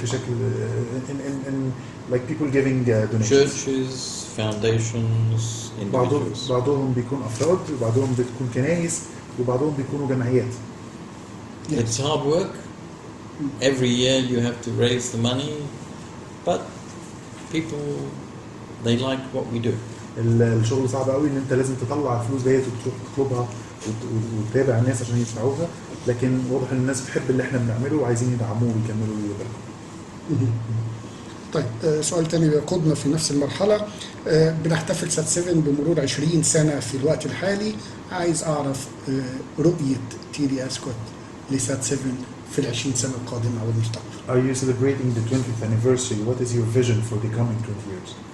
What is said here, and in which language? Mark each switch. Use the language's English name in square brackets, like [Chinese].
[Arabic] في شكل [English] in like people giving donations. Churches, foundations, individuals. [Arabic] بعضهم بيكون افراد، وبعضهم بتكون كنايس، وبعضهم بيكونوا جمعيات. [English] It's hard work. Every year you have to raise the money, but people, they like what we do. [Arabic] الشغل صعب قوي ان انت لازم تطلع الفلوس ديت وتروح تطلبها وتتابع الناس عشان يدفعوها، لكن واضح ان الناس بتحب اللي احنا بنعمله وعايزين يدعموه ويكملوا ويباركوا. طيب سؤال تاني بيقودنا في نفس المرحلة. بنحتفل سات 7 بمرور 20 سنة في الوقت الحالي. عايز أعرف رؤية تيري أسكوت لسات 7 في ال 20 سنة القادمة أو المستقبل. [English] Are you celebrating the 20th anniversary? What is your vision for the coming 20 years?